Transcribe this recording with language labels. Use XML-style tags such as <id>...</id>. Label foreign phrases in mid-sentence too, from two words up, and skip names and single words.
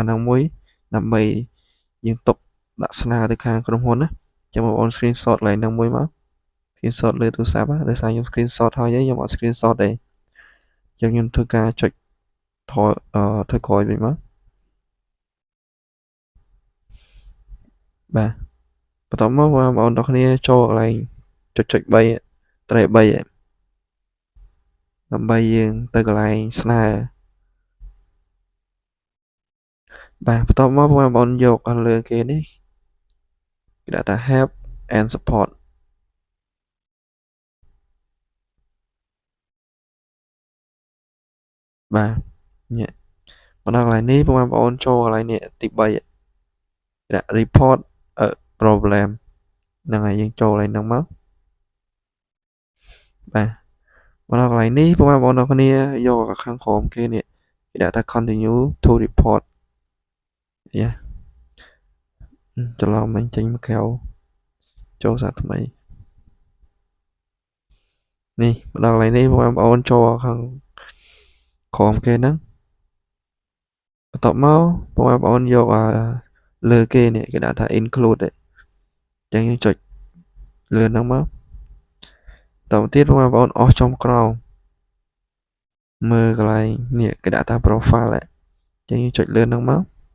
<km>ហ្នឹងមួយដើម្បីយើងទុកដាក់ស្នើទៅខាងក្រុមហ៊ុនណាចាំបងប្អូន screenshot កន្លែងហ្នឹងមួយមក screenshot លើទូរស័ព្ទដោយសារខ្ញុំ screenshot ហើយខ្ញុំអត់ screenshot ទេអញ្ចឹងខ្ញុំធ្វើការចុចថយធ្វើក្រោយវិញមកបាទបន្ទាប់មកបងប្អូនទាំងគ្នាចូលកន្លែងចុច3ត្រេ3 ដើម្បីយើងទៅកន្លែងស្នើបាទបន្ទាប់មកបងប្អូនយកខាងលើគេនេះគេដាក់ថា</km> <en>help and support</en> <km>បាទនេះមកដល់កន្លែងនេះបងប្អូនចូលកន្លែងនេះទី3ដាក់</km> <en>report a problem</en> <km>ហ្នឹងហើយយើងចូលកន្លែងហ្នឹងមក បាទមកដល់កន្លែងនេះបងប្អូនទាំងគ្នាយកខាងក្រោមគេនេះគេដាក់ថា</km> <en>continue to report</en> <km>យ៉ាច្រឡំមិញចេញមកក្រៅចូលសារថ្មី នេះមកដល់កន្លែងនេះបងប្អូនចូលខាងក្រោមគេហ្នឹងបន្ទាប់មកបងប្អូនយកលើគេនេះគេដាក់ថា include អញ្ចឹងយើងចុចលើហ្នឹងមកតទៅទៀតបងប្អូនអស់ចំក្រោមមើលកន្លែងនេះគេដាក់ថា profile អញ្ចឹងយើងចុចលើហ្នឹងមក</km>